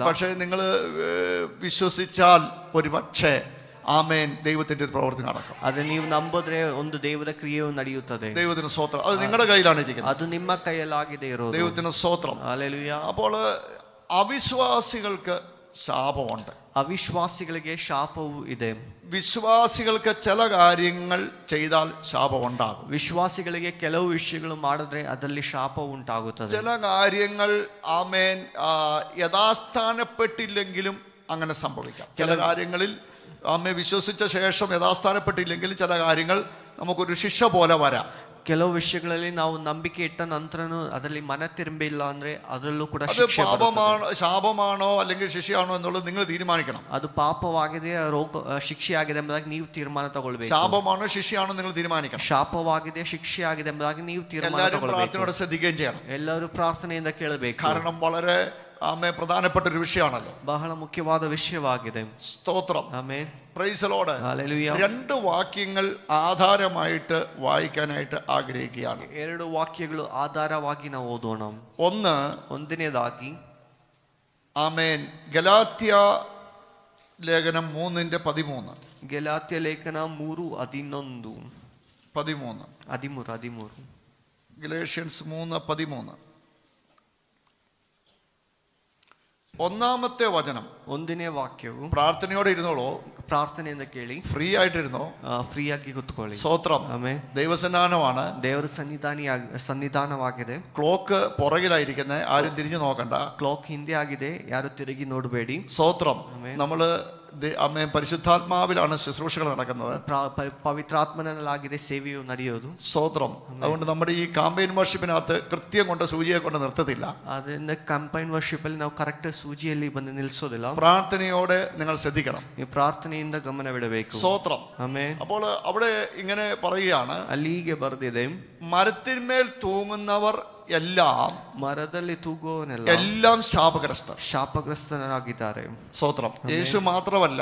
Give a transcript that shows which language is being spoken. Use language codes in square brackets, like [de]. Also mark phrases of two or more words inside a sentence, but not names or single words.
[ml] പക്ഷേ നിങ്ങൾ വിശ്വസിച്ചാൽ ഒരുപക്ഷേ ആമേൻ ദൈവത്തിന്റെ ഒരു പ്രവൃത്തി നടക്കും. [kn] ಅದು ನೀವು ನಂಬಿದ್ರೆ ಒಂದು ದೇವರ ಕ್ರಿಯೆಯು ನಡೆಯುತ್ತದೆ. [ml] ദൈവത്തിന് സ്തോത്രം. അത് നിങ്ങളുടെ കയ്യിലാണ് ഇരിക്കുന്നത്. [kn] ಅದು ನಿಮ್ಮ ಕೈಯಲ್ಲಾಗಿದೆ ಇರೋದು. [ml] ദൈവത്തിന് സ്തോത്രം. ഹല്ലേലൂയ. അപ്പോൾ അവിശ്വാസികൾക്ക് ശാപമുണ്ട്, [kn] ಅವಿಶ್ವಾಸಿಗಳಿಗೆ ಶಾಪವೂ ಇದೆ. [ml] വിശ്വാസികൾക്ക് ചില കാര്യങ്ങൾ ചെയ്താൽ ശാപം ഉണ്ടാകും. [kn] ವಿಶ್ವಾಸಿಗಳಿಗೆ ಕೆಲವು ವಿಷಯಗಳು ಮಾಡಿದ್ರೆ ಅದರಲ್ಲಿ ಶಾಪ ಉಂಟಾಗುತ್ತದೆ. [ml] ചില കാര്യങ്ങൾ ആമേൻ യഥാസ്ഥാനപ്പെട്ടില്ലെങ്കിലും അങ്ങനെ സംഭവിക്കാം. ചില കാര്യങ്ങളിൽ ആമേ വിശ്വസിച്ച ശേഷം യഥാസ്ഥാനപ്പെട്ടില്ലെങ്കിലും ചില കാര്യങ്ങൾ നമുക്കൊരു ശിക്ഷ പോലെ വരാം. [kn] ಕೆಲವು ವಿಷಯಗಳಲ್ಲಿ ನಾವು ನಂಬಿಕೆ ಇಟ್ಟ ನಂತರನೂ ಅದರಲ್ಲಿ ಮನ ತಿರುಂಬಿಲ್ಲ ಅಂದ್ರೆ ಅದರಲ್ಲೂ ಕೂಡ [ml] അത് ശാപമാണോ അല്ലെങ്കിൽ ശിക്ഷയാണോ എന്നുള്ളത് നിങ്ങൾ തീരുമാനിക്കണം. [kn] ಅದು ಪಾಪವಾಗಿದೆ, ರೋಗ ಶಿಕ್ಷೆಯಾಗಿದೆ ಎಂಬುದಾಗಿ ನೀವು ತೀರ್ಮಾನ ತಗೊಳ್ಬೇಕು. [ml] ശാപമാണോ ശിക്ഷയാണോ നിങ്ങൾ തീരുമാനിക്കണം. [kn] ಶಾಪವಾಗಿದೆ, ಶಿಕ್ಷೆಯಾಗಿದೆ ಎಂಬುದಾಗಿ ನೀವು ತೀರ್ಮಾನ ತಗೊಳ್ಬೇಕು. [ml] പ്രാർത്ഥനയോടെ ശ്രദ്ധിക്കുകയും ചെയ്യണം. [kn] ಎಲ್ಲರೂ ಪ್ರಾರ್ಥನೆಯಿಂದ ಕೇಳಬೇಕು. [ml] കാരണം വളരെ പ്രധാനപ്പെട്ട ഒരു വിഷയമാണല്ലോ, [kn] ಬಹಳ ಮುಖ್ಯವಾದ ವಿಷಯವಾಗಿದೆ. [ml] സ്തോത്രം. [kn] ಆಮೆನ್. [en] praise the Lord. [ml] ഹല്ലേലൂയ. 2 വാക്യങ്ങൾ ആധാരമായിട്ട് വായിക്കാനായിട്ട് ആഗ്രഹിക്കുകയാണ്. [kn] 2 ವಾಕ್ಯಗಳು ಆಧಾರವಾಗಿ ನಾವು ಓದೋಣ. ಒಂದನೇದಾಗಿ [ml] ആമേൻ ഗലാത്യ ലേഖനം 3:13. [kn] ಗಲಾತ್ಯ ಲೇಖನ 3:11-13. [ml] ഗലേഷ്യൻസ് 3:13. ഒന്നാമത്തെ വചനം, [kn] ಒಂದನೇ ವಾಕ್ಯವು [ml] പ്രാർത്ഥനയോടെ ഇരുന്നോളൂ, [kn] ಪ್ರಾರ್ಥನೆಯಿಂದ ಕೇಳಿ, [ml] ഫ്രീ ആയിട്ടിരുന്നോ. [kn] ಫ್ರೀ ಆಗಿ ಕೂತ್ಕೊಳ್ಳಿ. [ml] സ്തോത്രം. [kn] ಆಮೇಲೆ [ml] ദൈവസന്നാനമാണ്. [kn] ದೇವರ ಸನ್ನಿಧಾನವಾಗಿದೆ. [ml] ക്ലോക്ക് പുറകിലായിരിക്കുന്നത്, ആരും തിരിഞ്ഞു നോക്കണ്ട. [kn] ಕ್ಲಾಕ್ ಹಿಂದೆ ಆಗಿದೆ, ಯಾರು ತಿರುಗಿ ನೋಡಬೇಡಿ. [ml] സ്തോത്രം. ആമേൻ. നമ്മള് അമ്മേ പരിശുദ്ധാത്മാവിലാണ് ശുശ്രൂഷകൾ നടക്കുന്നത്. [kn] പവിത്രാത്മനാലാಗಿದೆ ಸೇವೆಯು ನಡೆಯೋದು. [ml] സ്തോത്രം. അതുകൊണ്ട് നമ്മുടെ ഈ കാമ്പയിൻ വർഷിപ്പിനകത്ത് കൃത്യം കൊണ്ട് സൂചിയെ കൊണ്ട് നിർത്തത്തില്ല. [kn] ಅದರಿಂದ [en] campaign worship [kn] ಅಲ್ಲಿ ನಾವು ಕರೆಕ್ಟ್ ಸೂಜಿಯಲ್ಲಿ ಬಂದು ನಿಲ್ಲಿಸೋದಿಲ್ಲ. [ml] പ്രാർത്ഥനയോടെ നിങ്ങൾ ശ്രദ്ധിക്കണം. [kn] ಈ ಪ್ರಾರ್ಥನೆಯಿಂದ ಗಮನವಿಡಬೇಕು. [ml] സ്തോത്രം. [kn] ಆಮೇಲೆ [ml] അപ്പോൾ അവിടെ ഇങ്ങനെ പറയുകയാണ്, [kn] ಅಲ್ಲಿಗೆ ಬರೆದಿದೆ, [ml] മരത്തിന്മേൽ തൂങ്ങുന്നവർ എല്ലാം, [kn] ಮರದಲ್ಲಿ ತೂಗುವವನೆಲ್ಲ [ml] എല്ലാം ശാപഗ്രസ്തർ, [kn] ಶಾಪಗ್ರಸ್ತರಾಗಿದ್ದಾರೆ. [ml] സ്തോത്രം. യേശു മാത്രമല്ല,